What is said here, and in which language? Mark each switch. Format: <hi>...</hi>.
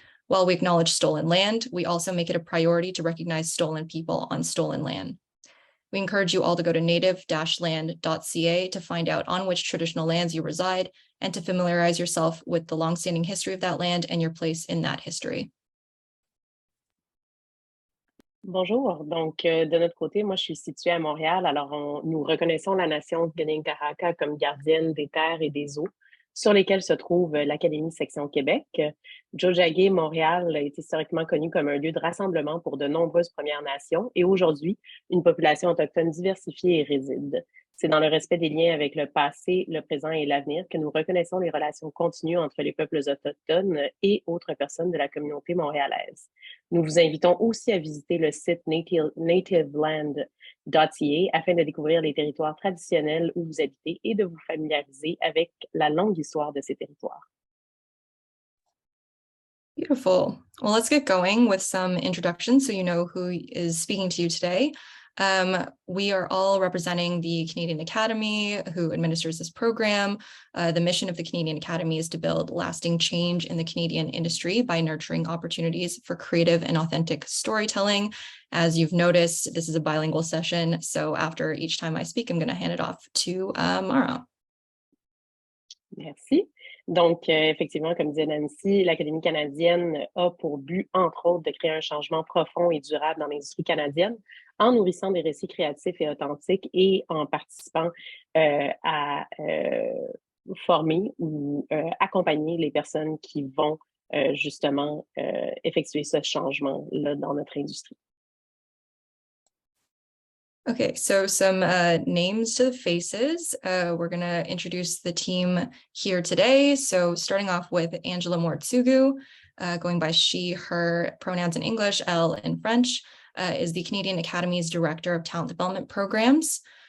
<en>While we acknowledge stolen land, we also make it a priority to recognize stolen people on stolen land. We encourage you all to go to native-land.ca to find out on which traditional lands you reside and to familiarize yourself with the longstanding history of that land and your place in that history.</en> <fr>Bonjour. Donc, de notre côté, moi, je suis située à Montréal. Alors, nous reconnaissons la nation Kanien'kehá:ka comme gardienne des terres et des eaux sur lesquelles se trouve l'Académie Section Québec. Tiohtià:ke, Montréal, est historiquement connu comme un lieu de rassemblement pour de nombreuses Premières Nations et aujourd'hui, une population autochtone diversifiée y réside. C'est dans le respect des liens avec le passé, le présent et l'avenir que nous reconnaissons les relations continues entre les peuples autochtones et autres personnes de la communauté montréalaise. Nous vous invitons aussi à visiter le site nativeland.ca afin de découvrir les territoires traditionnels où vous habitez et de vous familiariser avec la longue histoire de ces territoires.</fr> <en>Beautiful. Well, let's get going with some introductions so you know who is speaking to you today. We are all representing the Canadian Academy, who administers this program. The mission of the Canadian Academy is to build lasting change in the Canadian industry by nurturing opportunities for creative and authentic storytelling. As you've noticed, this is a bilingual session, so after each time I speak, I'm going to hand it off to Mara.</en> <fr>Merci. Donc, effectivement, comme disait Nancy, l'Académie canadienne a pour but, entre autres, de créer un changement profond et durable dans l'industrie canadienne en nourrissant des récits créatifs et authentiques et en participant à former ou accompagner les personnes qui vont justement effectuer ce changement-là dans notre industrie.</fr> <en>Okay, so some names to the faces. We're going to introduce the team here today. So starting off with Angela Mortsugu, going by she, her, pronouns in English, elle in French, is the Canadian Academy's Director of Talent Development Programs.</en>